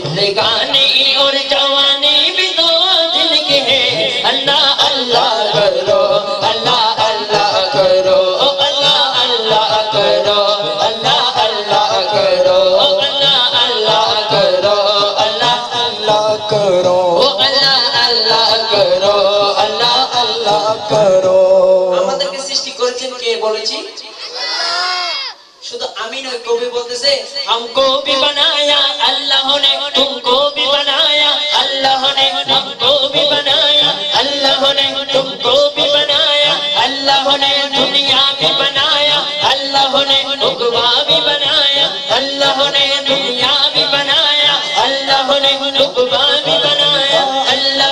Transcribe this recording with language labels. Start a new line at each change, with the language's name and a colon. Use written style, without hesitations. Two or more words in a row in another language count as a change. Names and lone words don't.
Urdu: زندگانی اور جوانی بھی دو دن کے ہیں اللہ اللہ کرو اللہ اللہ کرو اللہ اللہ کرو اللہ اللہ کرو اللہ اللہ کرو اللہ اللہ کرو اللہ اللہ کرو اللہ اللہ کرو
Bangla: আমাদেরকে সৃষ্টি করেছেন কে বলেছি শুধু আমি নয় কবি বলতেছে
Urdu: ہم کو بھی بنایا اللہ نے تم کو بھی بنایا اللہ نے ہم کو بھی بنایا اللہ نے تم کو بھی بنایا اللہ نے دنیا بھی بنایا اللہ نے عقبیٰ بھی بنایا اللہ نے دنیا بھی بنایا اللہ نے عقبیٰ بھی بنایا اللہ